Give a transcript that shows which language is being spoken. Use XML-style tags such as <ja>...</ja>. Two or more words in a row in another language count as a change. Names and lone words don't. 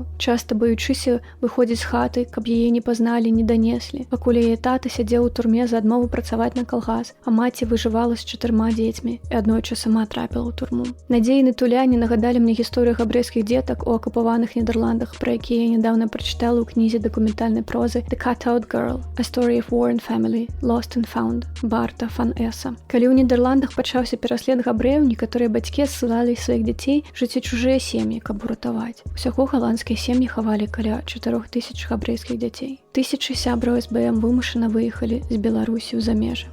<be>Часта баючыся выходзіць з хаты, каб яе не пазналі, не данеслі, пакуль яе тата сядзеў у турме за адмову працаваць на калгас, а маці выжывала з 4 дзецьмі і аднойчы сама трапіла ў турму. Надзеіны туляне нагадалі мне гісторыю габрэйскіх дзетак у акупаваных Нідерландах, пра якія я нядаўна прачытала ў кнізе дакументальнай прозы «The Cut-Out Girl» A Story of War and Family, Lost and Found, Барта фан Эса. Калі ў Нідерландах пачаўся пераслед габрэяў, некаторыя бацькі ссылалі сваіх дзяцей жыць у чужыя сем'і, каб уратаваць. Усяго галандскія сем'і хавалі каля 4000 габрэйскіх дзяцей. Тысячы сябраў СБМ вымушана выехалі з Беларусі ў замежжа.</be>